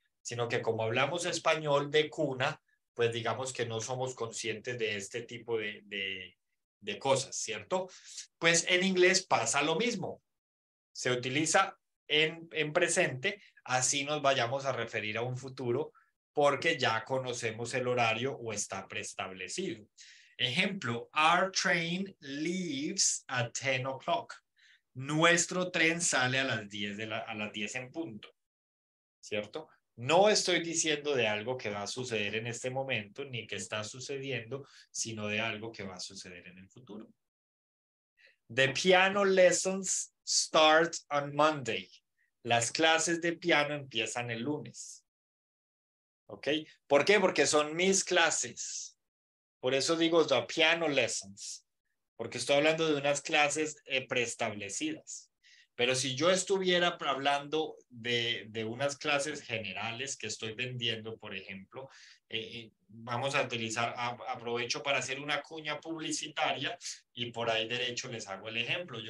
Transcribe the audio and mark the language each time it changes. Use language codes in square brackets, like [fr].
[es] Sino que como hablamos español de cuna, pues digamos que no somos conscientes de este tipo de cosas, ¿cierto? Pues en inglés pasa lo mismo. Se utiliza en presente, así nos vayamos a referir a un futuro, porque ya conocemos el horario o está preestablecido. [en] Ejemplo, our train leaves at 10 o'clock. [es] Nuestro tren sale a las 10, a las 10 en punto, ¿cierto? No estoy diciendo de algo que va a suceder en este momento, ni que está sucediendo, sino de algo que va a suceder en el futuro. [en] The piano lessons start on Monday. [es] Las clases de piano empiezan el lunes. ¿Ok? ¿Por qué? Porque son mis clases. Por eso digo [en] the piano lessons. [es] Porque estoy hablando de unas clases preestablecidas. Pero si yo estuviera hablando de unas clases generales que estoy vendiendo, por ejemplo, vamos a utilizar, aprovecho para hacer una cuña publicitaria y por ahí derecho les hago el ejemplo.